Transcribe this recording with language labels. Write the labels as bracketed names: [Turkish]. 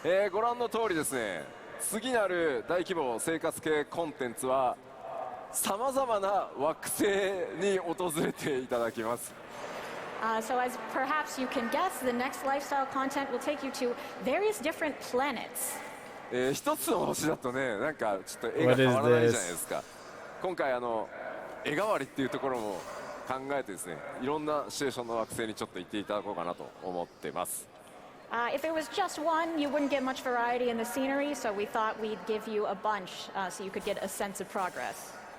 [Japanese] ご覧の通りですね次なる大規模生活系コンテンツはさまざまな惑星に訪れていただきます。 [English] So as perhaps you can guess, the next lifestyle content will take you to various different planets. [Japanese] 一つの星だとねなんかちょっと絵が変わらないじゃないですか。今回絵代わりっていうところも考えてですねいろんなシチュエーションの惑星にちょっと行っていただこうかなと思ってます。 [English] If it was just one, you wouldn't get much variety in the scenery, so we thought we'd give you a bunch so you could get a sense of progress.